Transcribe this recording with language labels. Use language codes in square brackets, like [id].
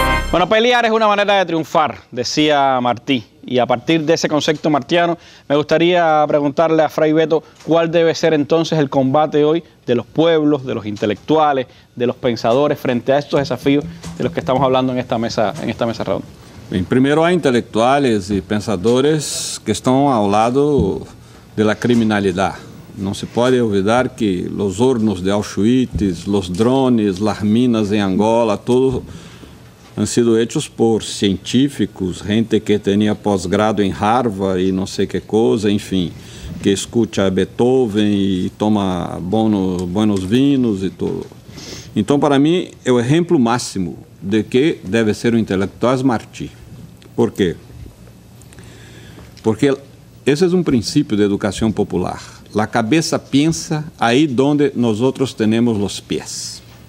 [es] Bueno, pelear es una manera de triunfar, decía Martí. Y a partir de ese concepto martiano, me gustaría preguntarle a Fray Beto cuál debe ser entonces el combate hoy de los pueblos, de los intelectuales, de los pensadores frente a estos desafíos de los que estamos hablando en esta mesa redonda. [pt] Bem, primeiro há intelectuais e pensadores que estão ao lado da criminalidade. Não se pode olvidar que os hornos de Auschwitz, os drones, as minas em Angola, tudo [es] han sido hechos por científicos, gente que tenía posgrado en Harvard y no sé qué cosa, en fin, que escucha Beethoven y toma buenos vinos y todo. [pt] Então, para mim, o exemplo máximo de que deve ser um intelectual é Martí. Por quê? Porque esse é um princípio de educação popular. A cabeça pensa aí onde nós outros temos os pés.